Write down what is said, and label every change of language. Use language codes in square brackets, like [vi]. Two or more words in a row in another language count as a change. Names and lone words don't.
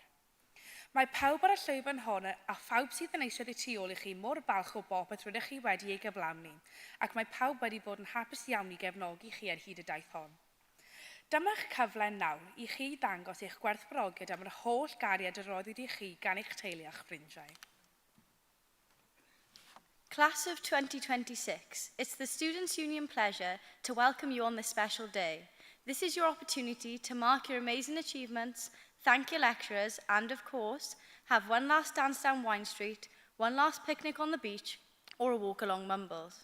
[cy] Mae pawb ar y llwyfan hon a phawb sydd yn eisiau tu ôl i chi mor balch o bopeth rydych chi wedi ei gyflawni, ac mae pawb wedi bod yn hapus iawn i gefnogi chi ar hyd y daith hon. Dyma'ch cyfle nawr i chi ddangos eich gwerthfawrogiad am yr holl gariad yr roeddwyd i chi gan eich teulu a'ch ffrindiau. [en] Class of 2026, it's the Students' Union pleasure to welcome you on this special day. This is your opportunity to mark your amazing achievements, thank your lecturers, and of course, have one last dance down Wine Street, one last picnic on the beach, or a walk along Mumbles.